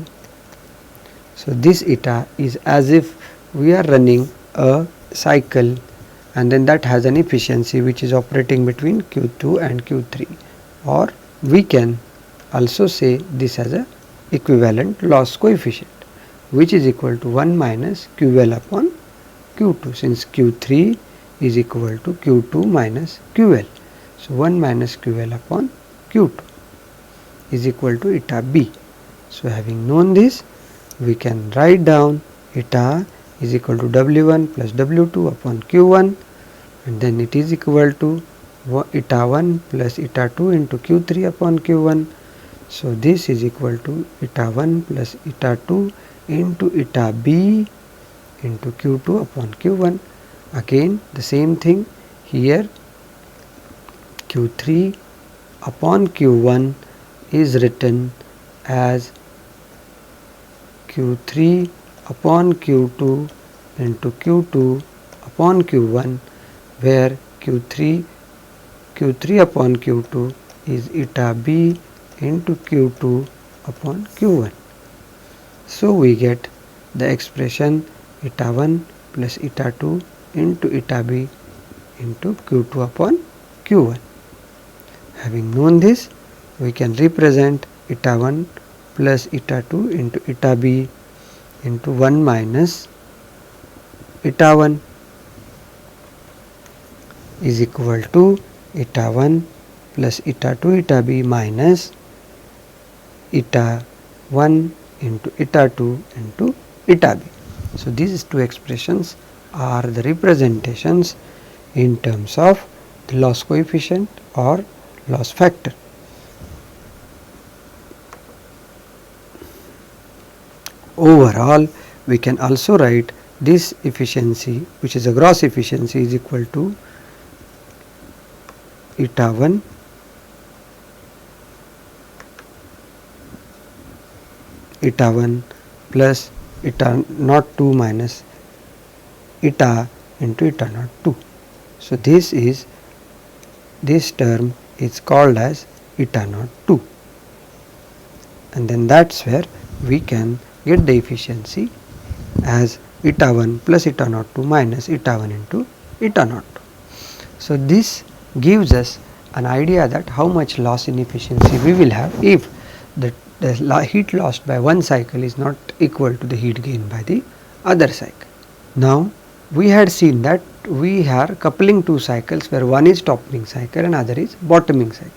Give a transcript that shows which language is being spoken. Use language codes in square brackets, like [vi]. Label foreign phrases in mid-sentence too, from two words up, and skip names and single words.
[en] So, this eta is as if we are running a cycle and then that has an efficiency which is operating between Q2 and Q3, or we can also say this as a equivalent loss coefficient which is equal to 1 minus QL upon Q2, since Q3 is equal to Q2 minus QL. So, 1 minus QL upon Q2 is equal to eta B. So, having known this, we can write down eta is equal to W1 plus W2 upon Q1, and then it is equal to eta 1 plus eta 2 into Q3 upon Q1. So, this is equal to eta 1 plus eta 2 into eta B into Q2 upon Q1. Again the same thing here, Q3 upon Q1 is written as Q3 upon Q2 into Q2 upon Q1, where Q3 upon Q2 is eta B into Q2 upon Q1. So, we get the expression eta 1 plus eta 2 into eta B into Q2 upon Q1. Having known this, we can represent eta 1 plus eta 2 into eta B into 1 minus eta 1 is equal to eta 1 plus eta 2 eta B minus eta 1 into eta 2 into eta B. So, these two expressions are the representations in terms of the loss coefficient or loss factor. Overall, we can also write this efficiency, which is a gross efficiency, is equal to eta 1 plus eta naught 2 minus eta into eta naught 2. So, this term is called as eta naught 2, and then that is where we can get the efficiency as eta 1 plus eta naught 2 minus eta 1 into eta naught 2. So, this gives us an idea that how much loss in efficiency we will have if the heat lost by one cycle is not equal to the heat gained by the other cycle. Now, we had seen that we are coupling two cycles where one is topping cycle and other is bottoming cycle.